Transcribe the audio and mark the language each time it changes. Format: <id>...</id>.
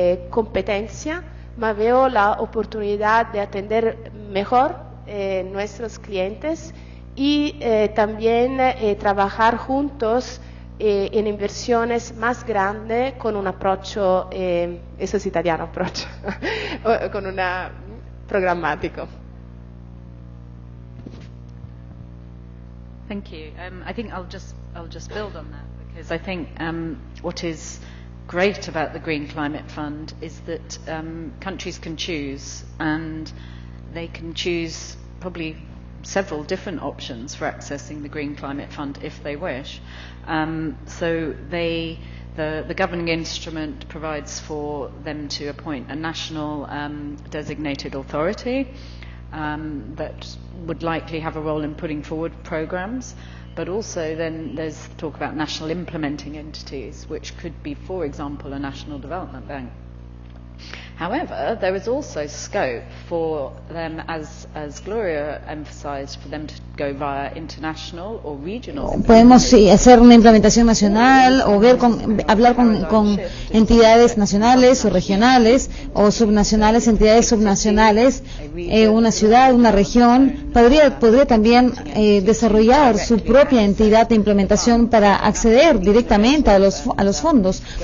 <es>competencia, pero veo la oportunidad de atender mejor nuestros clientes y también trabajar juntos en inversiones más grandes con un approach, eso es italiano, approach, con un programático.</es> <en>Thank you. I think I'll just build on that, because I think what is great about the Green Climate Fund is that countries can choose, and they can choose probably several different options for accessing the Green Climate Fund if they wish. So the governing instrument provides for them to appoint a national designated authority that would likely have a role in putting forward programs, but also then there's talk about national implementing entities, which could be, for example, a national development bank. However, there is also scope for them, as Gloria emphasized, for them to go via international or regional.</en> <es>Podemos hacer una implementación nacional o hablar con entidades nacionales o regionales o subnacionales, entidades subnacionales, una ciudad, una región. Podría también desarrollar su propia entidad de implementación para acceder directamente a los fondos.</es>